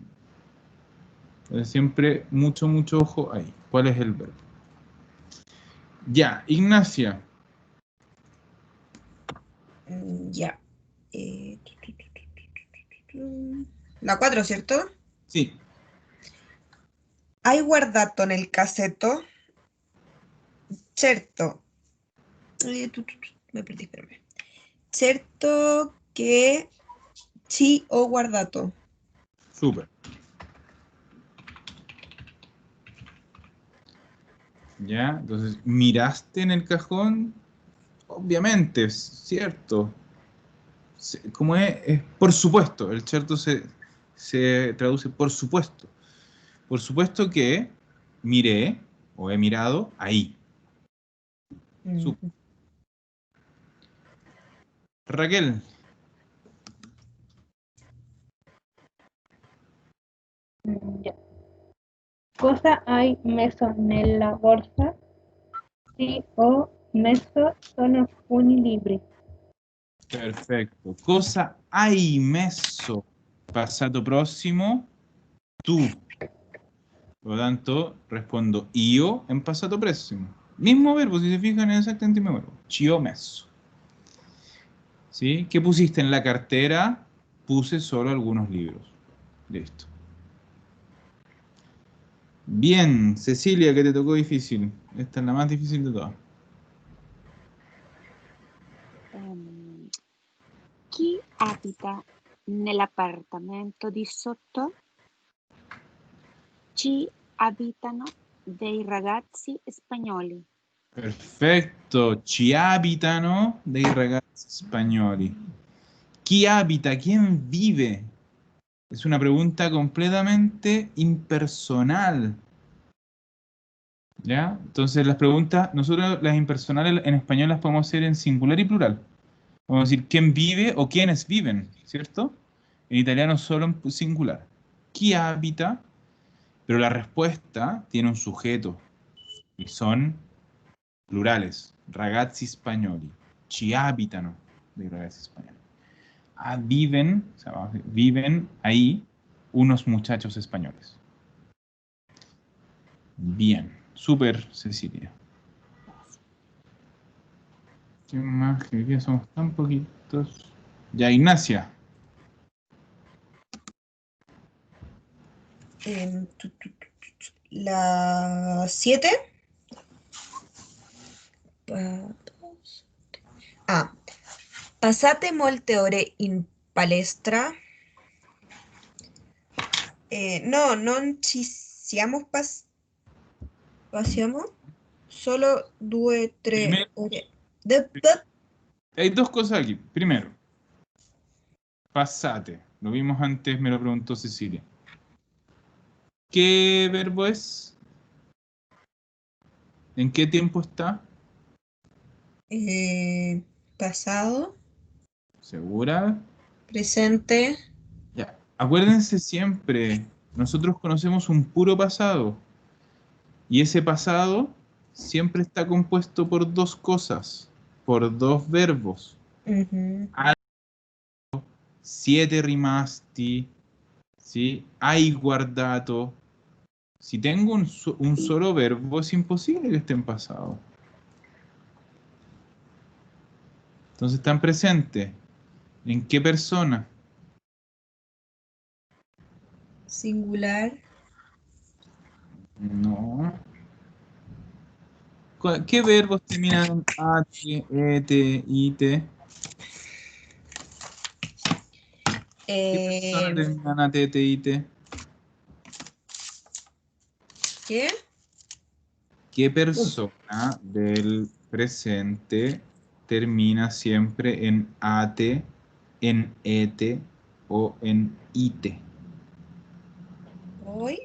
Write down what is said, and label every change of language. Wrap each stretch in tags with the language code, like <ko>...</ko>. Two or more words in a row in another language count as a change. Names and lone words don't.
<es>Entonces siempre mucho ojo ahí. ¿Cuál es el verbo? Ya, Ignacia. Ya. La 4, ¿cierto? Sí,</es> <it>Hai guardato nel cassetto? Certo.</it> <es>Me perdí, espérame.</es> <it>Certo che ci ho guardato.</it> <es>súper. Ya, entonces, ¿miraste en el cajón? Obviamente, es cierto. ¿Cómo es? Es por supuesto. El cierto se traduce por supuesto. Por supuesto que miré o he mirado ahí. Súper. Raquel. Ya.</es> <it>Cosa hai messo nella borsa? Sì o Messo sono alcuni libri. Perfecto. Cosa hai messo? Passato prossimo,</it> <es>tú. Por lo tanto, respondo io en</es> <it>passato próximo.</it> <es>Mismo verbo, si se fijan, es exactamente el mismo verbo.</es> <it>Ci ho messo.</it> <es>¿Sí? ¿Qué pusiste en la cartera? Puse solo algunos libros. Listo. Bien, Cecilia, que te tocó difícil. Esta es la más difícil de todas.</es> <it>Chi abita nell'appartamento di sotto? Ci abitano dei ragazzi spagnoli.</it> <es>Perfecto.</es> <it>Ci abitano dei ragazzi spagnoli.</it> <es>¿Quién habita? ¿Quién vive? Es una pregunta completamente impersonal. ¿Ya? Entonces las preguntas, nosotros las impersonales en español las podemos hacer en singular y plural. Vamos a decir quién vive o quiénes viven, ¿cierto? En italiano solo en singular.</es> <it>¿Chi habita?</it> <es>Pero la respuesta tiene un sujeto y son plurales.</es> <it>Ragazzi spagnoli. Ci abitano dei ragazzi spagnoli.</it> <es>Ah, viven, o sea, vamos a decir, viven ahí unos muchachos españoles. Bien, súper, Cecilia. ¿Qué más? Que hoy día somos tan poquitos. Ya, Ignacia. La 7.</es> <it>Passate molte ore in palestra. No, non ci siamo passiamo solo 2-3</it> <es>Primero,</es> <it>ore.</it> <es>hay dos cosas aquí. Primero, pasate. Lo vimos antes, me lo preguntó Cecilia. ¿Qué verbo es? ¿En qué tiempo está? Pasado, ¿Segura? presente. Ya. Acuérdense siempre, nosotros conocemos un puro pasado. Y ese pasado siempre está compuesto por dos cosas, por dos verbos. Ujú.</es> <it>Siete rimasti, ¿sí? Hai guardato.</it> <es>Si tengo un solo verbo, es imposible que esté en pasado. Entonces está en presente. ¿En qué persona? Singular. No. ¿Qué verbos terminan en at, et, it? ¿Qué persona termina en at, et, it? ¿Qué? ¿Qué persona del presente termina siempre en ate, en ete o en ite? Voy.</es>